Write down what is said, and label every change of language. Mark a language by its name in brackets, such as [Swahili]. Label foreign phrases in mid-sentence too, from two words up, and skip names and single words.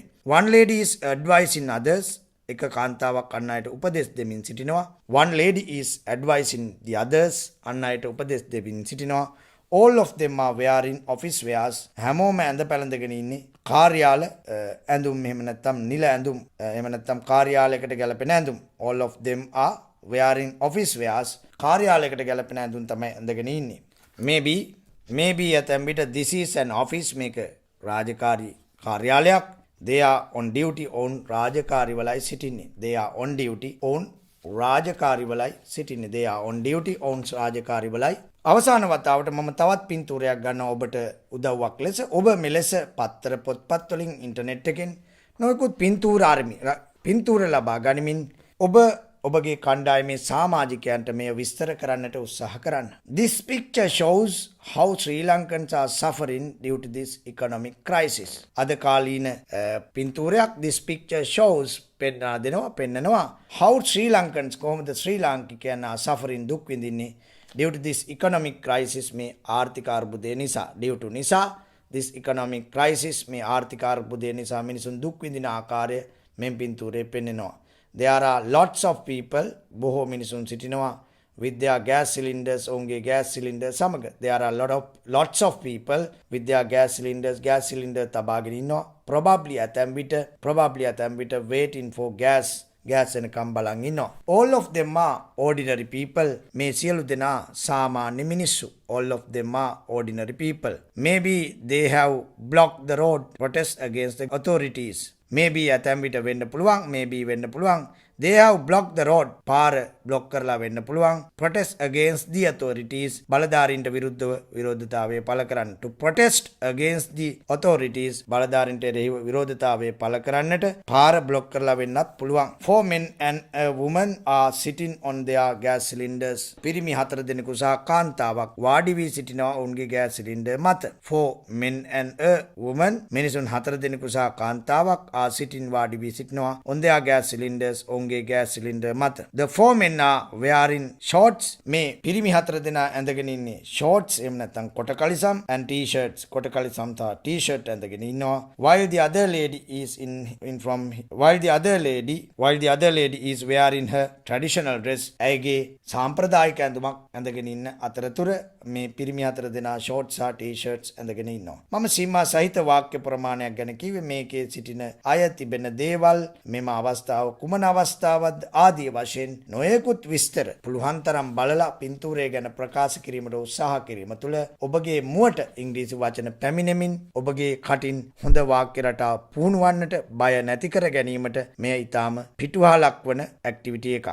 [English] One lady is advising others, [Sinhala] එක කාන්තාවක් අන් අයට උපදෙස් දෙමින් සිටිනවා. [English] One lady is advising the others, [Sinhala] අන් අයට උපදෙස් දෙමින් සිටිනවා. [English] All of them are wearing office wears. [Sinhala] හැමෝම ඇඳ පැළඳගෙන ඉන්නේ කාර්යාල ඇඳුම්, එහෙම නැත්නම් නිල ඇඳුම්, එහෙම නැත්නම් කාර්යාලයකට ගැලපෙන ඇඳුම්. [English] All of them are wearing office wears. [Sinhala] කාර්යාලයකට ගැලපෙන ඇඳුම් තමයි ඇඳගෙන ඉන්නේ. [English] Maybe [Sinhala] ඇතැම් විට [English] this is an office, [Sinhala] මේක රාජකාරී කාර්යාලයක්. [English] They are on duty, [Sinhala] ඔවුන් රාජකාරිවලයි සිටින්නේ. [English] They are on duty, [Sinhala] ඔවුන් රාජකාරිවලයි සිටින්නේ. [English] They are on duty, [Sinhala] ඔවුන් රාජකාරිවලයි. අවසාන වතාවට මම තවත් පින්තූරයක් ගන්නවා ඔබට උදව්වක් ලෙස. ඔබ මෙලෙස පත්තර පොත්පත් වලින් ඉන්ටර්නෙට් එකෙන් නොයෙකුත් පින්තූර ලබා ගනිමින් ඔබගේ කණ්ඩායමේ සමාජිකයන්ට මෙය විස්තර කරන්නට උත්සාහ කරන්න. [English] This picture shows how Sri Lankans are suffering due to this economic crisis. [Sinhala] අද කාලීන පින්තූරයක්. [English] This picture shows, පෙන්නනවා how Sri Lankans, [Sinhala] කොහොමද ශ්‍රී ලාංකිකයන් [English] are suffering, [Sinhala] දුක් විඳින්නේ [English] due to this economic crisis, [Sinhala] මේ ආර්ථික අර්බුදය නිසා. [English] due to නිසා, this economic crisis, [Sinhala] මේ ආර්ථික අර්බුදය නිසා මිනිසුන් දුක් විඳින ආකාරය මෙන් පින්තූරේ පෙන්නනවා. [English] There are lots of people, [Sinhala] බොහෝ මිනිසුන් සිටිනවා [English] with their gas cylinders, ඔවුන්ගේ gas cylinder සමග. There are lots of people with their gas cylinder [Sinhala] තබාගෙන ඉන්නවා. probably ඇතැම් විට [English] waiting for gas [Sinhala] එනකම් බලන් ඉන්නවා. [English] All of them are ordinary people. [Sinhala] මේ සියලු දෙනා සාමාන්‍ය මිනිස්සු. [English] All of them are ordinary people. Maybe they have blocked the road, protest against the authorities. [Sinhala] Maybe ඇතැම් විට වෙන්න පුළුවන්, [English] they have blocked the road. [Sinhala] පාර බ්ලොක් කරලා වෙන්න පුළුවන්. [English] protest against the authorities. [Sinhala] බලධාරීන්ට විරුද්ධව විරෝධතාවය පළ කරන්න. [English] to protest against the authorities. [Sinhala] බලධාරීන්ට එරෙහිව විරෝධතාවය පළ කරන්නට පාර බ්ලොක් කරලා වෙන්නත් පුළුවන්. [English] 4 men and a woman are sitting on their gas cylinders. [Sinhala] පිරිමි 4 දෙනෙකු සහ කාන්තාවක් වාඩි වී සිටිනවා ඔවුන්ගේ [English] gas cylinder [Sinhala] මත. [English] 4 men and a woman [Sinhala] මිනිසුන් 4 දෙනෙකු සහ කාන්තාවක් [English] are sitting [Sinhala] වාඩි වී සිටිනවා [English] on their gas cylinders ඔවුන්ගේ gas cylinder මත. the 4 men are wearing shorts. [Sinhala] මේ පිරිමි 4 දෙනා ඇඳගෙන ඉන්නේ shorts එහෙම නැත්නම් කොට කලිසම් [English] and t-shirts [Sinhala] කොට කලිසම් තා t-shirt ඇඳගෙන ඉන්නවා. [English] while the other lady is wearing her traditional dress. [Sinhala] ඇයගේ සාම්ප්‍රදායික ඇඳුමක් ඇඳගෙන ඉන්න අතරතුර මේ පිරිමි 4 දෙනා shorts සහ t-shirts ඇඳගෙන ඉන්නවා. මම සීමා සහිත වාක්‍ය ප්‍රමාණයක් ගැන කිව්වේ මේකේ සිටින අය තිබෙන දේවල් මෙම අවස්ථාව කුමන අවස්ථාවක්ද ආදී වශයෙන් නොයෙකුත් විස්තර පුළුවන් තරම් බලලා පින්තූරය ගැන ප්‍රකාශ කිරීමට උත්සාහ කිරීම තුළ ඔබගේ මුවට ඉංග්‍රීසි වචන පැමිණෙමින් ඔබගේ කටින් හොඳ වාක්‍ය රටාව පුහුණුවන්නට බය නැති කර ගැනීමට මෙය ඊටාම පිටුවහලක් වන ඇක්ටිවිටි එකක්.